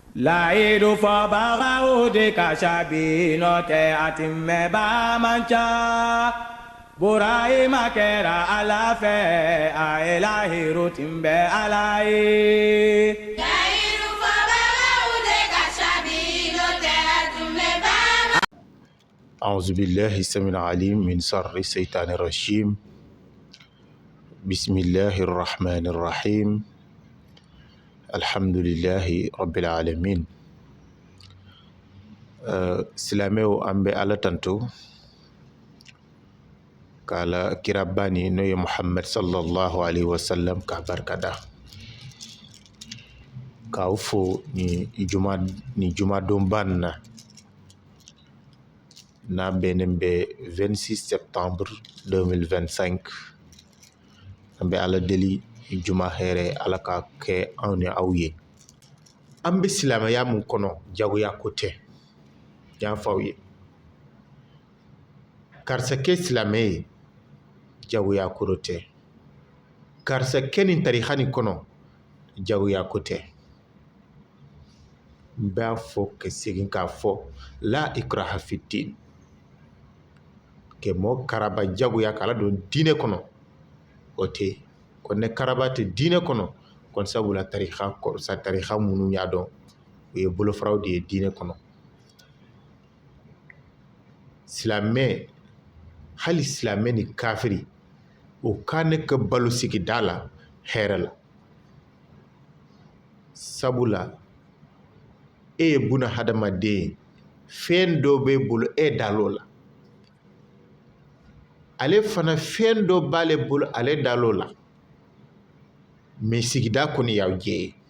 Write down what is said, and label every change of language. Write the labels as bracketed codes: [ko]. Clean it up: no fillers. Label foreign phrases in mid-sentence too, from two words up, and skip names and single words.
[bm] layidu fɔbagaw de ka cabi nɔ tɛ a tɛmɛbaa man ca Burahima kɛra Ala fɛ a ye lahiru tun bɛ Ala ye. layidu fɔbagaw de ka cabi nɔ tɛ a tɛmɛbaa man ca. [ar] أعوذ بالله السميع العليم من شر الشيطان الرجيم بسم الله الرحمن الرحيم الحمد لله رب العالمين [bm] silamɛw an bɛ Ala tanto k'Ala kira bani n'o ye Muhammad [ar] صلى الله عليه وسلم [bm] k'a barikada k'aw fo ni jumadonba nin na n'a bɛnnen bɛ 26 septembre 2025 an bɛ Ala deli juma hɛrɛ Ala ka kɛ anw ni aw ye. An bɛ silamɛya mun kɔnɔ jagoya ko tɛ, y'a fɔ aw ye. Karisa kɛ silamɛ ye jagoya ko tɛ, karisa kɛ nin tarixa nin kɔnɔ jagoya ko tɛ. N b'a fɔ ka segin k'a fɔ [ar] لا إكراه في الدين, [bm] kɛ mɔɔ karaba jagoya k'ala don diinɛ kɔnɔ o tɛ. Ko ne karaba tɛ diinɛ kɔnɔ kon sabula tarixa minnu y'a dɔn o ye bolofaraw de ye diinɛ kɔnɔ. Silamɛ, hali silamɛ ni kafiri o ka ne ka balo sigida la hɛrɛ la, sabula e ye buna hadamaden fɛn dɔ b'e bolo e dal'o la, ale fana fɛn dɔ b'ale bolo ale dal'o la, mais sigida kɔni y'aw jɛ ye.